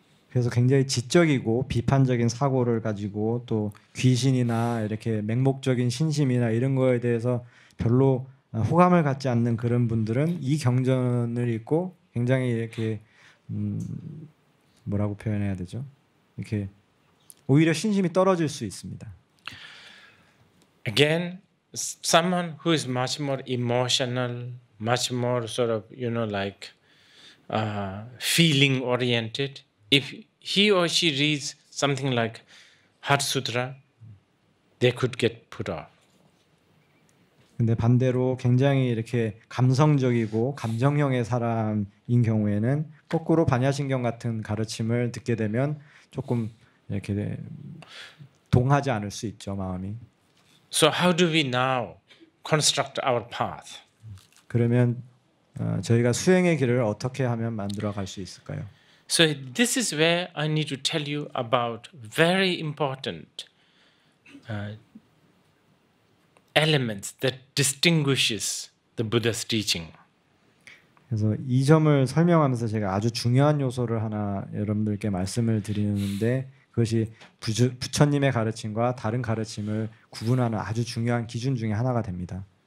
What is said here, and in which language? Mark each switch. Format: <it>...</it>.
<ko>그래서 굉장히 지적이고 비판적인 사고를 가지고 또 귀신이나 이렇게 맹목적인 신심이나 이런 거에 대해서 별로 호감을 갖지 않는 그런 분들은 이 경전을 읽고 굉장히 이렇게 뭐라고 표현해야 되죠? 이렇게 오히려 신심이 떨어질 수 있습니다.</ko> <en>Again, someone who is much more emotional, much more sort of, like feeling oriented, if he or she reads something like Heart Sutra, they could get put off.</en> <ko>근데 반대로 굉장히 이렇게 감성적이고 감정형의 사람인 경우에는 거꾸로 반야신경 같은 가르침을 듣게 되면 조금 이렇게 동하지 않을 수 있죠, 마음이.</ko> <en>So how do we now construct our path?</en> <ko>그러면 저희가 수행의 길을 어떻게 하면 만들어 갈 수 있을까요?</ko> <en>So this is where I need to tell you about very important elements that distinguishes the Buddha's teaching.</en> <ko>그래서 이 점을 설명하면서 제가 아주 중요한 요소를 하나 여러분들께 말씀을 드리는데 그것이 부처님의 가르침과 다른 가르침을 구분하는 아주 중요한 기준 중에 하나가 됩니다.</ko>